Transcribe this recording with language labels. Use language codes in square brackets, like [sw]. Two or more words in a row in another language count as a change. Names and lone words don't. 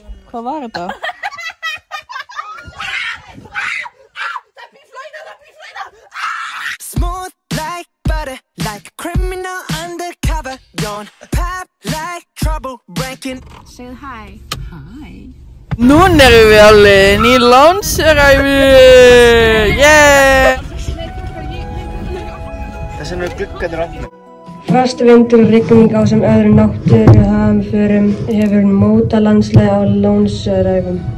[is] Hvað var þetta? [en] Smooth like butter, like a criminal undercover. Don't pop like trouble breaking. [is] Segðu hæ. Hæ. Núna erum við á leiðinni í Lónsöræfi. [en] Yeah! [is] Þess vegna gluggarnir opnir. Hvasst vindur og rigning á sem öðrum náttúruhamförum hefur mótað landslagið á Lónsöræfum.